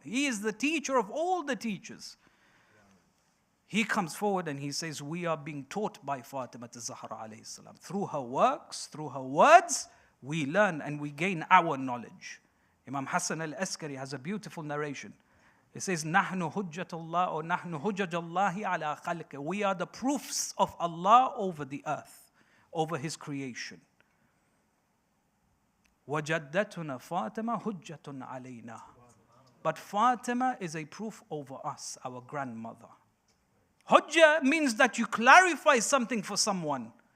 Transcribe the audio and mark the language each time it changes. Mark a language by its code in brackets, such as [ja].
[en] He is the teacher of all the teachers. He comes forward and he says, we are being taught by Fatima Zahra alayhi salam. Through her works, through her words, we learn and we gain our knowledge. Imam Hassan al-Askari has a beautiful narration. He says, [ar] نَحْنُ حُجَّةُ اللَّهِ or نَحْنُ حُجَّةُ اللَّهِ عَلَىٰ خَلْقِهِ. [en] We are the proofs of Allah over the earth, over His creation. [ar] وَجَدَّتُنَا فَاطِمَةٌ حُجَّةٌ عَلَيْنَا. [en] But Fatima is a proof over us, our grandmother. Hujjah means that you clarify something for someone.